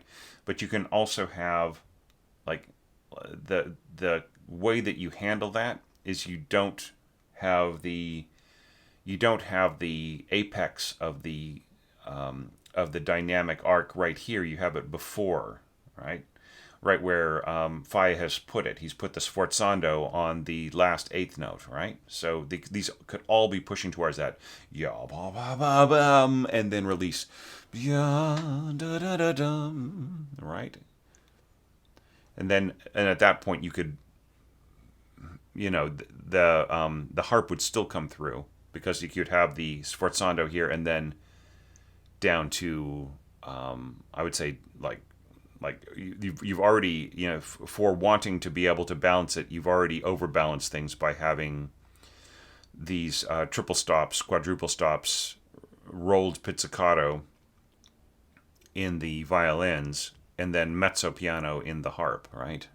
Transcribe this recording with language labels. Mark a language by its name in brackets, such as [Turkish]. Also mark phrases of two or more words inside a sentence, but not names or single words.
[English] But you can also have like the way that you handle that is you don't have the apex of the dynamic arc right here. You have it before, right? Right where Falla has put it. He's put the sforzando on the last eighth note, right? So these could all be pushing towards that. Ya ba ba ba bum, and then release. Ya da da da dum, right? And at that point you could, the harp would still come through because you could have the sforzando here and then down to I would say like you've already, for wanting to be able to balance it, you've already overbalanced things by having these triple stops, quadruple stops, rolled pizzicato in the violins, and then mezzo piano in the harp, right?